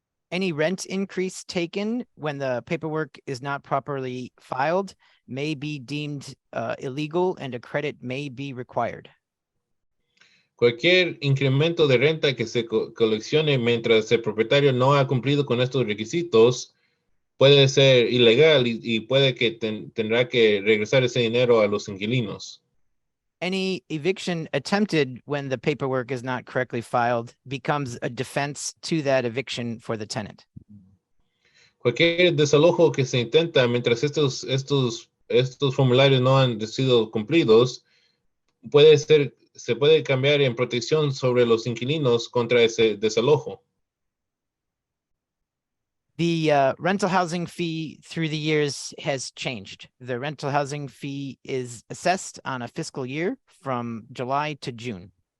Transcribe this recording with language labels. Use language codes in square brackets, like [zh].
[en] Any rent increase taken when the paperwork is not properly filed may be deemed illegal and a credit may be required. [es] Cualquier incremento de renta que se coleccione mientras el propietario no ha cumplido con estos requisitos puede ser ilegal y puede que tendrá que regresar ese dinero a los inquilinos. [en] Any eviction attempted when the paperwork is not correctly filed becomes a defense to that eviction for the tenant. [es] Cualquier desalojo que se intenta mientras estos formularios no han sido cumplidos se puede cambiar en protección sobre los inquilinos contra ese desalojo. [en] The rental housing fee through the years has changed. The rental housing fee is assessed on a fiscal year from July to June.